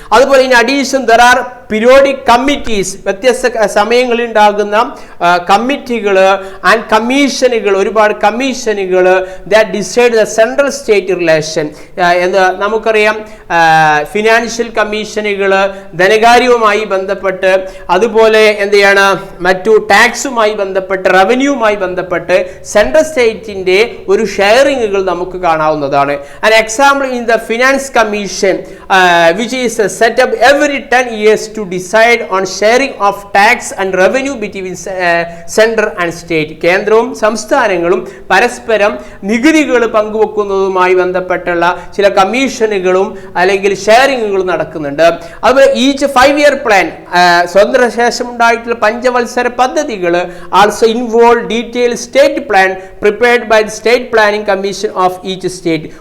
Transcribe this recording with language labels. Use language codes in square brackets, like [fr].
[ml] അതുപോലെ [en] in addition there are periodic committees, [ml] വ്യത്യസ്ത സമയങ്ങളിൽ ഉണ്ടാകുന്ന കമ്മിറ്റികൾ ആൻഡ് കമ്മീഷനുകൾ, ഒരുപാട് കമ്മീഷനുകൾ [en] That decide the central state relation. [ml] എന്ന് നമുക്കറിയാം, ഫിനാൻഷ്യൽ കമ്മീഷനുകൾ ധനകാര്യവുമായി ബന്ധപ്പെട്ട്, അതുപോലെ എന്താണ് മറ്റു ടാക്സുമായി ബന്ധപ്പെട്ട്, റവന്യൂവുമായി ബന്ധപ്പെട്ട് സെൻട്രൽ സ്റ്റേറ്റിന്റെ ഒരു ഷെയറിങ്ങുകൾ നമുക്ക് കാണാവുന്നതാണ്. [en] An example in the finance commission which is set up every 10 years to decide on sharing of tax and revenue between center and state. [ml] കേന്ദ്രവും സംസ്ഥാനങ്ങളും പരസ്പരം നികുതികൾ പങ്കുവെക്കുന്നതുമായി ബന്ധപ്പെട്ടുള്ള ചില കമ്മീഷനുകളും അല്ലെങ്കിൽ ഷെയറിങ്ങുകളും നടക്കുന്നുണ്ട്. അതുപോലെ [en] each 5-year plan, [ml] സ്വതന്ത്ര ശേഷം ഉണ്ടായിട്ടുള്ള പഞ്ചവത്സര പദ്ധതികൾ [en] Also involve detail state plan prepared by the state planning commission of each state.